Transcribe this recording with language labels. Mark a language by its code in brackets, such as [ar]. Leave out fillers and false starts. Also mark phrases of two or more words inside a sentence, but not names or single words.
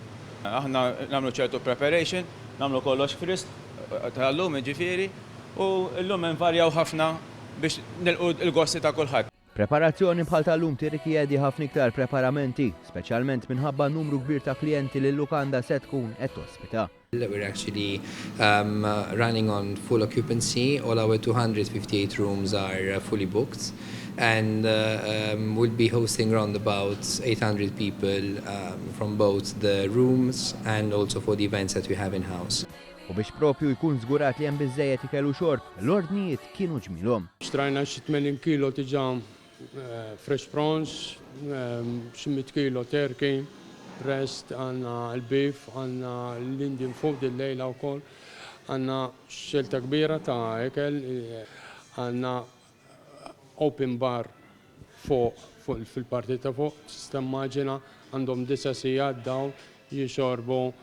[mt] Aħna nagħmlu ċertu preparation, nagħmlu kollox frist tal-lum ġifieri u llum invarjaw ħafna biex nilqu l-gosti ta' kulħadd. Preparazzjoni bħal tal-lum tirrikjedi ħafna iktar preparamenti, speċjalment minħabba numru kbir ta' klijenti li l-lukanda se tkun qed tospita. [en] We're actually running on full occupancy. All our 258 rooms are fully booked, and we'll be hosting around about 800 people from both the rooms and also for the events that we have in-house. [mt] U biex propju jkun żgurat li hemm biżżejjed ikel u xorb, l-ordnijiet kienu ġmielhom. Xtrajna xi 80 kilo diġà [en] fresh prawns, [mt] xi 100 kilo turkey, rest għandna l-beef, għandna l- [en] Indian food [mt] il-lejla wkoll, għandna xelta kbira ta' ikel, għandna [en] open bar [mt] fuq fil-parti ta' fuq, tista' immaġina għandhom 9 sigħat dawn jixorbu.